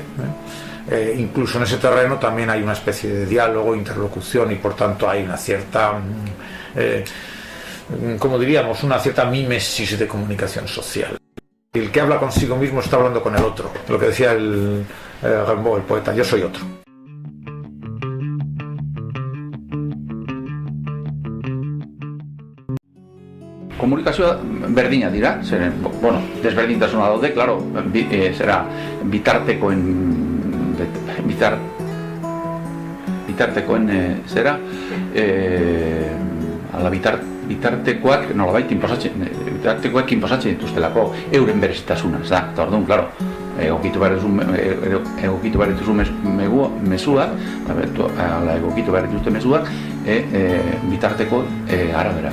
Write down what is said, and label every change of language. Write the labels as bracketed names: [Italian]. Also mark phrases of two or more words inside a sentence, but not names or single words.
[Spanish] Incluso en ese terreno también hay una especie de diálogo, interlocución, y por tanto hay una cierta, como diríamos, una cierta mímesis de comunicación social. El que habla consigo mismo está hablando con el otro, lo que decía Rimbaud, el poeta, yo soy otro. [Basque] Komunikazioa berdina dira, zeren, desberdintasuna daude, klaro, zera bitartekoen zera, bitartekoak nolabait inposatzen dituztelako euren berezitasuna, eta orduan, klaro, egokitu behar dituzu mezuak, egokitu behar dituzte mezuak, bitarteko arabera.